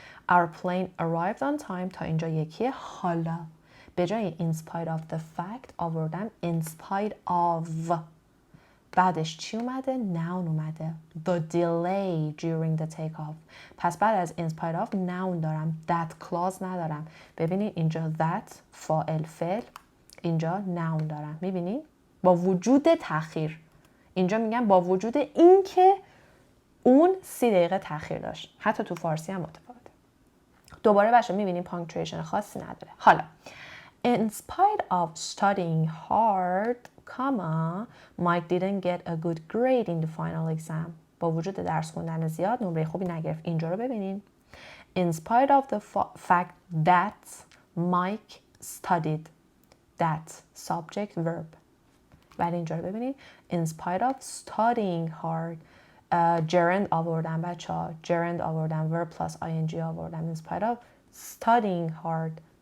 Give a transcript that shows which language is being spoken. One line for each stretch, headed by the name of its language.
English: Our plane arrived on time.
Persian: تا اینجا یکیه. حالا به جای
English: in spite of the fact
Persian: آوردم in spite of بعدش چی اومده؟ noun اومده.
English: The delay during the takeoff.
Persian: پس بعد از in spite of noun دارم. that clause ندارم. ببینید اینجا that فاعل فعل، اینجا noun دارم. میبینید؟ با وجود تأخیر. اینجا میگم با وجود این که اون 30 دقیقه تأخیر داشت. حتی تو فارسی هم متفاوته. دوباره بچه میبینیم پانکچویشن خاصی نداره. حالا
English: in spite of studying hard, Mike didn't get a good grade in the final exam.
Persian: با وجود درس خوندن زیاد نمره خوبی نگرفت. اینجا رو ببینین.
English: In spite of the fact that Mike studied. That subject verb.
Persian: ولی اینجا رو ببینین.
English: In spite of studying hard.
Persian: gerund آوردن بچه ها. gerund آوردن.
English: verb plus ing
Persian: آوردن.
English: In spite of studying hard.